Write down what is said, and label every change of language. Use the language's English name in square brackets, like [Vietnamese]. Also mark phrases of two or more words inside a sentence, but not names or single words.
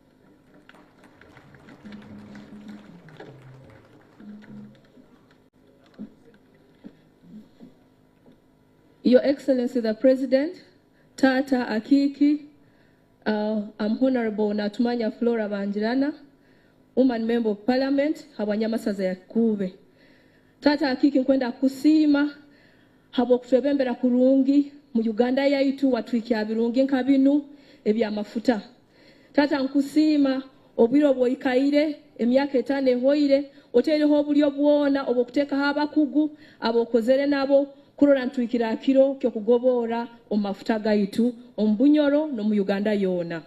[English] Your Excellency the President, Tata Akiki, I'm Honorable Natumanya Flora Banjirana, Woman Member of Parliament, [Nyoro] Habanyamasaza ya Kube. Tata Akiki nkwenda kusima, habo kutwebembera kurungi, mu Uganda yaitu watwiki birungi nkabinu, ebya mafuta. Tata nkusima, obwiro bwoikaire, emyaka 5 ehoire, otereho obulyo bwona, obokuteka haba kugu, abokozere nabo, kurora ntwikira kiro kyo kugobora omafuta gaitu ombunyoro no mu Uganda yona.